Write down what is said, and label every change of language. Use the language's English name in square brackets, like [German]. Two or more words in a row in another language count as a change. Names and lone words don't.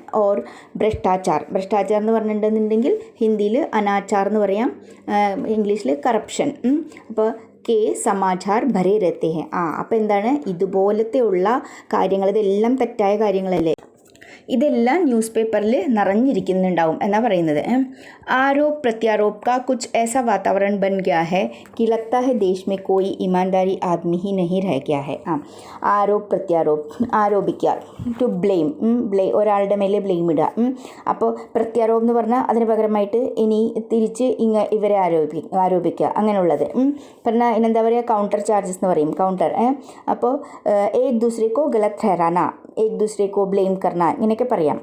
[Hindi] और भ्रष्टाचार [Malayalam] എന്ന് പറഞ്ഞിട്ടുണ്ടെന്നുണ്ടെങ്കിൽ ഹിന്ദിയിൽ അനാചാർ എന്ന് പറയാം, ഇംഗ്ലീഷിൽ കറപ്ഷൻ. [Hindi] അപ്പോൾ के समाचार भरे रहते हैं. [Malayalam] അപ്പോൾ എന്താണ്, ഇതുപോലത്തെ ഉള്ള കാര്യങ്ങൾ, ഇതെല്ലാം തെറ്റായ കാര്യങ്ങളല്ലേ, ഇതെല്ലാം ന്യൂസ് പേപ്പറിൽ നിറഞ്ഞിരിക്കുന്നുണ്ടാവും എന്നാണ് പറയുന്നത്. [Hindi] आरोप प्रत्यारोप का कुछ ऐसा वातावरण बन गया है कि लगता है देश में कोई ईमानदारी आदमी ही नहीं रह गया है. आरोप प्रत्यारोप, [Malayalam] ആരോപിക്കുക, [English] to blame, [Malayalam] ഒരാളുടെ മേലെ ബ്ലെയിം ഇടുക. അപ്പോൾ പ്രത്യാരോപം എന്ന് പറഞ്ഞാൽ അതിന് പകരമായിട്ട് ഇനി തിരിച്ച് ഇവരെ ആരോപിക്കുക, അങ്ങനെയുള്ളത്. പറഞ്ഞാൽ ഇനെന്താ പറയുക, [English] counter charges [Malayalam] എന്ന് പറയും, കൗണ്ടർ. [Hindi] അപ്പോൾ एक दूसरे को गलत ठहराना, एक दूसरे को ബ്ലെയിം करना, [Malayalam] ഇങ്ങനെയൊക്കെ പറയാം.